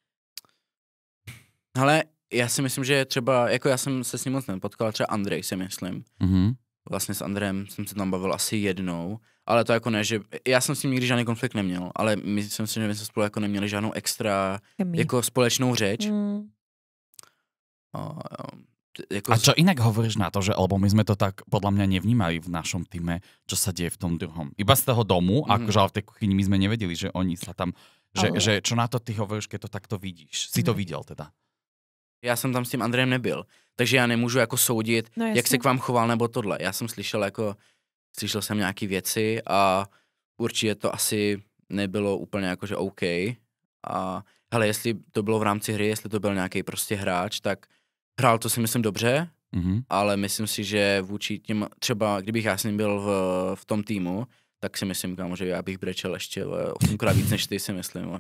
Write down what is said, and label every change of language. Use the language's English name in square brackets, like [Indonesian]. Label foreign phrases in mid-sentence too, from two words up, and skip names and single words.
[Czech] Ale já si myslím, že třeba, jako já jsem se s ním moc nepotkal, třeba Andrej si myslím. Vlastně s Andrejem jsem se tam bavil asi jednou, ale to jako ne, že já jsem s ním nikdy žádný konflikt neměl, ale myslím si, že my jsme spolu jako neměli žádnou extra jako společnou řeč. [Slovak] A čo inak hovoríš na to, že lebo my sme to tak podľa mňa nevnímali v našom týme, čo sa deje v tom druhom. Iba z toho domu, akože ale v tej kuchyni my sme nevedeli, že oni sa tam, že čo na to ty hovoríš, keď to takto vidíš. [Czech] Si to viděl teda? Já jsem tam s tím Andrejem nebyl, takže já nemůžu jako soudit, jak se k vám choval nebo tohle. Já jsem slyšel jsem nějaký věci a určitě to asi nebylo úplně jakože OK. A hele, jestli to bylo v rámci hry, jestli to byl nějaký prostě hráč, tak hrál to si myslím dobře, ale myslím si, že vůči těm, třeba kdybych já s ním byl v tom týmu, tak si myslím, kámo, že já bych brečel ještě 8krát víc než ty, si myslím.